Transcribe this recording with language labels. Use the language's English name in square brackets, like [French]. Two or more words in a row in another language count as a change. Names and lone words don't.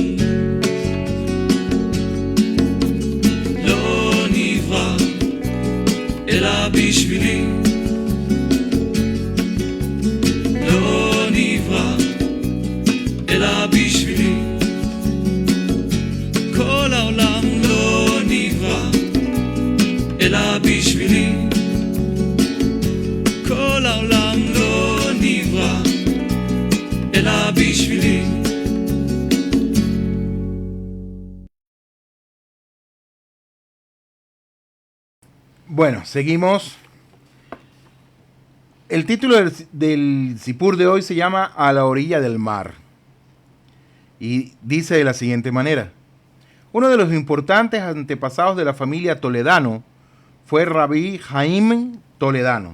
[Hebrew] לא נברא אלא בשבילי, לא נברא אלא בשבילי, כל העולם לא נברא אלא בשבילי, כל העולם לא נברא אלא בשבילי. [Spanish] Bueno, seguimos. El título del Sipur de hoy se llama A la orilla del mar. Y dice de la siguiente manera. Uno de los importantes antepasados de la familia Toledano fue Rabbi Jaime Toledano.